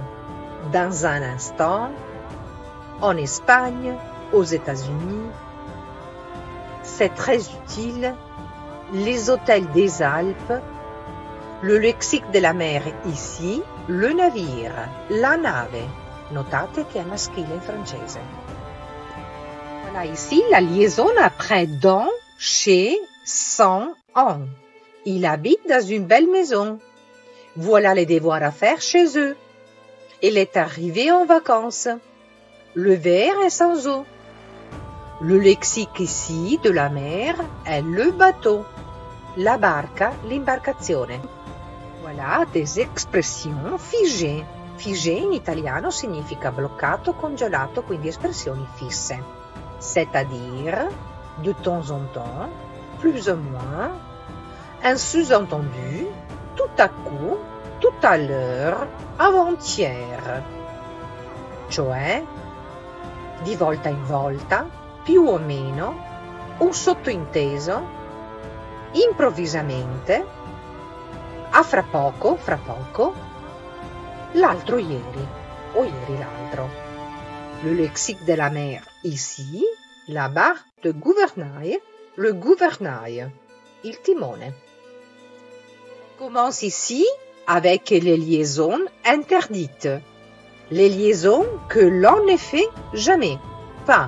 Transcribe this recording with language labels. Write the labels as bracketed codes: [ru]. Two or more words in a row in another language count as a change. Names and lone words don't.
[fr] Dans un instant, en Espagne, aux États-Unis. C'est très utile. Les hôtels des Alpes, Le lexique de la mer ici, le navire, [it] la nave. Notate che è maschile in francese. [fr] Voilà ici la liaison après dans, chez, sans, en. Il habite dans une belle maison. Voilà les devoirs à faire chez eux. Il est arrivé en vacances. Le verre est sans eau. Le lexique ici de la mer è le bateau. [it] La barca, l'imbarcazione. [fr] Voilà des expressions figées. [it] Figé in italiano significa bloccato, congelato, quindi espressioni fisse. [fr] C'est-à-dire, de temps en temps, plus ou moins, un sous-entendu, tout à coup, tout à l'heure, avant-hier. [it] Cioè, di volta in volta, più o meno, o sottointeso, improvvisamente, a fra poco, l'altro ieri, o ieri l'altro. [fr] Le lexique de la mer ici, la barre de gouvernail, le gouvernail, [it] il timone. [fr] Commence ici avec les liaisons interdites. Les liaisons que l'on ne fait jamais, pas.